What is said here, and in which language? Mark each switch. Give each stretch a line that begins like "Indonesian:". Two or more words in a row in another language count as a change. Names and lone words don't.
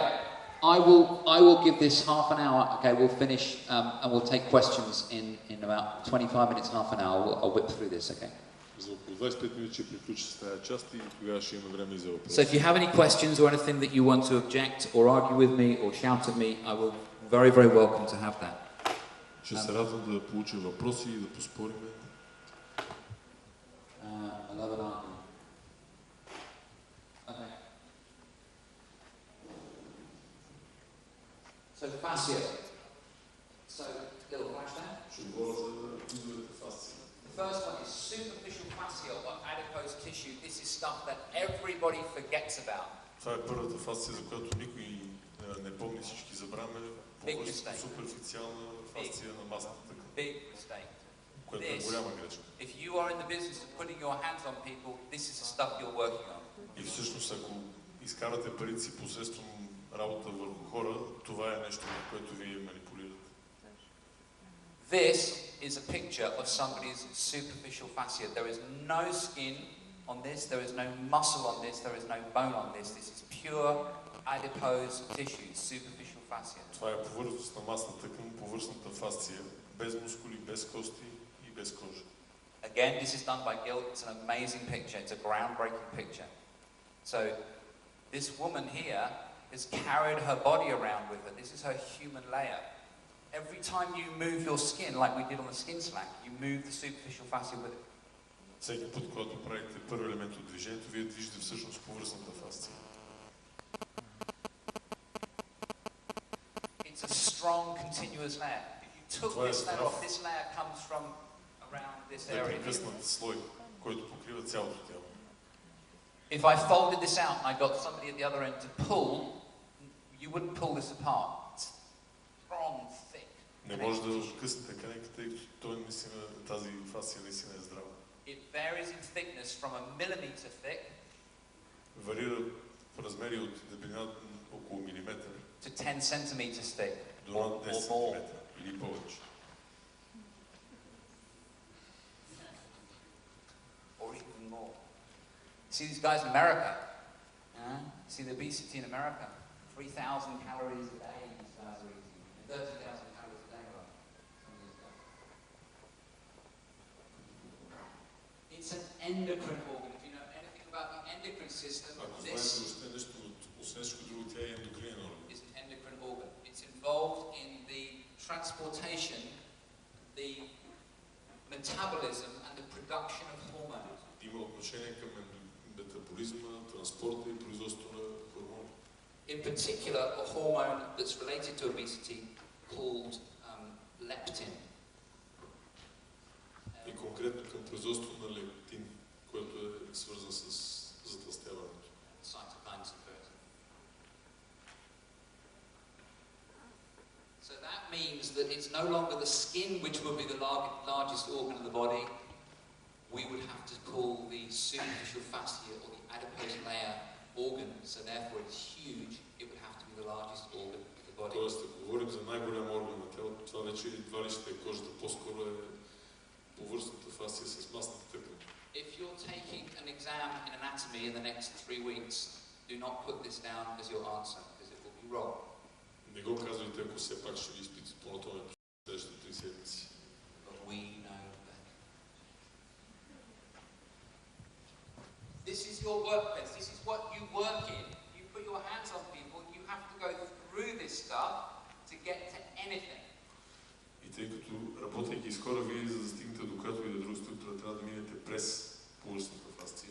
English: I will give this half an hour. Okay, we'll finish and we'll take questions in about 25 minutes, half an hour. I'll whip through this, okay? So if you have any questions or anything that you want to object or argue with me or shout at me, I will very, very welcome to have that.
Bulgarian: Ще се радвам да получим въпроси и да поспорим.
English: I love an argument. Okay. So fascia. So little flashback. The first one is superficial fascia or adipose tissue. This is stuff that everybody forgets about.
Bulgarian: Това е първата фасция, за която никой не помни, всички забравяме. Суперфициална фасция на масната тъкан.
English: Big mistake.
Bulgarian: Което е голяма грешка.
English: If you are in the business of putting your hands on people, this is the stuff you're working on.
Bulgarian: И всъщност, ако изкарате парите си посредством работа върху хора, това е нещо, което вие манипулирате.
English: This is a picture of somebody's superficial fascia. There is no skin on this, there is no muscle on this, there is no bone on this. This is pure adipose tissue, superficial fascia.
Bulgarian: Това е повърхност на масната тъкан, повърхностната фасция, без мускули, без кости и без кожа.
English: Again, this is done by Gil. It's an amazing picture. It's a groundbreaking picture. So, this woman here has carried her body around with her. This is her human layer. Every time you move your skin, like we did on the skin slack, you move the superficial fascia with it.
Bulgarian: Всеки път, когато правите първи елемент от движението, вие движите всъщност повърхностната фасция.
English: It's a strong, continuous layer. If you took this layer off, this layer comes from around this area.
Bulgarian: Непрекъснат слой, който покрива цялото тяло.
English: If I folded this out and I got somebody at the other end to pull, you wouldn't pull this apart. It's strong, thick.
Bulgarian: Не може да откъснете канеката, тъй като той наистина, тази фасция наистина е здрава.
English: It varies in thickness from a millimeter thick.
Bulgarian: Варира в размери от дебелина около милиметър.
English: To 10 centimeters thick.
Bulgarian: До 10 сантиметра или повече.
English: Or even more. See these guys in America? See the obesity in America? 3,000 calories a day these guys are eating. 30,000 calories a day, right? It's an endocrine organ. If you know anything about the endocrine system, this is an endocrine organ. It's involved in the transportation, the metabolism and the production of hormones.
Bulgarian: Има отношение към метаболизма, транспорта и производството на хормони.
English: In particular, a hormone that's related to obesity called leptin.
Bulgarian: И конкретно към производството на лептин, което е свързан с затлъстяването.
English: Cytokines and first. So that means that it's no longer the skin which will be the largest organ of the body. We would have to call the superficial fascia or the adipose layer organ, so therefore it's huge. It would have to be the largest organ of the body.
Bulgarian: Тоест, ако говорим за най-голям орган на тялото, това вече едва ли ще е кожата, по-скоро е повърхностната фасция с масната тъкан.
English: If you're taking an exam in anatomy in the next 3 weeks, do not put this down as your answer, because it will be wrong.
Bulgarian: Не го казвайте, ако все пак ще ви изпитат по анатомия по следващите 3 седмици.
English: But we know better. your workplace. This is what you work in. You put your hands on people. You have to go through this stuff to get to anything.
Bulgarian: И тъй като работейки с хора, вие за да стигнете до която и да друга структура, трябва да минете през полостната фасция.